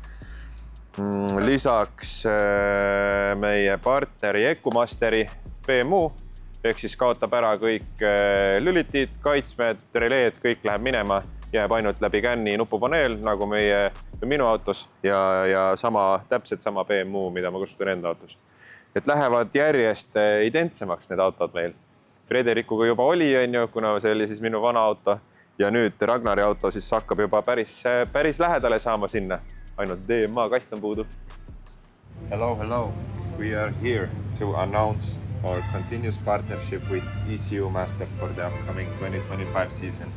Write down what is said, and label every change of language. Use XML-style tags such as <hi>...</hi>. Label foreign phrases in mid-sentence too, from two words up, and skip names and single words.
<et>Lisaks meie partneri Ecumasteri BMU, ehk siis kaotab ära kõik lülitid, kaitsmed, releed, kõik läheb minema, jääb ainult läbi känni nupupaneel, nagu minu autos ja täpselt sama BMU, mida ma kasutan enda autos. Et lähevad järjest identsemaks need autod meil. Frederikuga juba oli, kuna see oli siis minu vana auto ja nüüd Ragnari auto siis hakkab juba päris lähedale saama sinna. Ainult DMA kast on puudu.</et> <en>Hello. We are here to announce our continuous partnership with ECU Master for the upcoming 2025 season.</en>